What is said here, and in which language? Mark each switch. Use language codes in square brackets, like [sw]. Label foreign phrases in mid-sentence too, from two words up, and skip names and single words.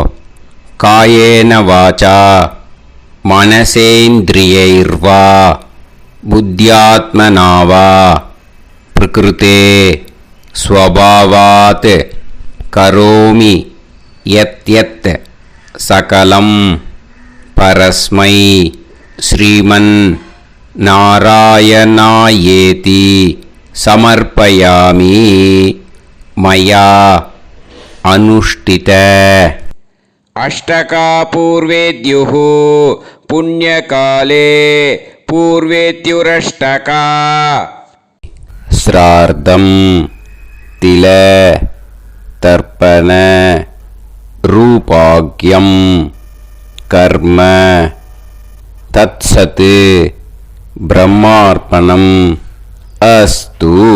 [sa] कायेन वाचा मनसेन्द्रियैर्वा बुद्ध्यात्मनावा प्रकृते स्वभावात् करोमि यद् यद् सकलम् परस्मै श्रीमन् नारायणायेति समर्पयामि मया अनुष्ठित. अष्टकापूर्वेद्युः पुण्यकाले पूर्वेत्युरष्टका. श्राद्धम् तिल तर्पण रूपाख्यम् कर्म तत्सत् ब्रह्मार्पणम् अस्तु.